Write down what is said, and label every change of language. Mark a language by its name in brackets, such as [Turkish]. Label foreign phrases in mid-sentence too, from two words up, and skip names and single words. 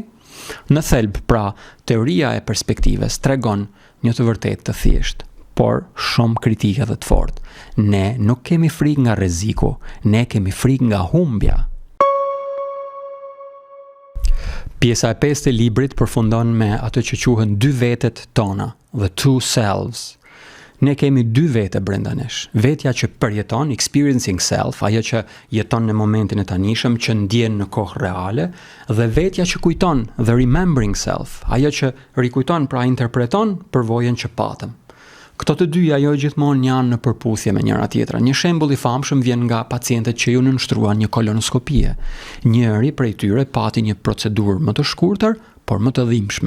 [Albanian] Në thelb, pra, teoria e perspektivës tregon një të vërtetë të thjeshtë, por shumë kritike dhe të fortë. Ne nuk kemi frikë nga rreziku, ne kemi frikë nga humbja. Pjesa e 5 e librit përfundon me ato që quhen dy vetet tona, [English] the two selves. [Albanian] Ne kemi dy vete brenda nesh. Vetja që përjeton, [English] experiencing self, [Albanian] ajo që jeton në momentin e tanishëm, që ndjen në kohë reale, dhe vetja që kujton, [English] the remembering self, [Albanian] ajo që rikujton, pra interpreton përvojën që patëm. Këto të dyja jo gjithmonë janë në përputhje me njëra tjetra. Një shembull i famshëm vjen nga pacientët që ju nënshtruan një kolonoskopie. Njëri prej tyre pati një procedurë më të shkurtër, por më të dhimbshme.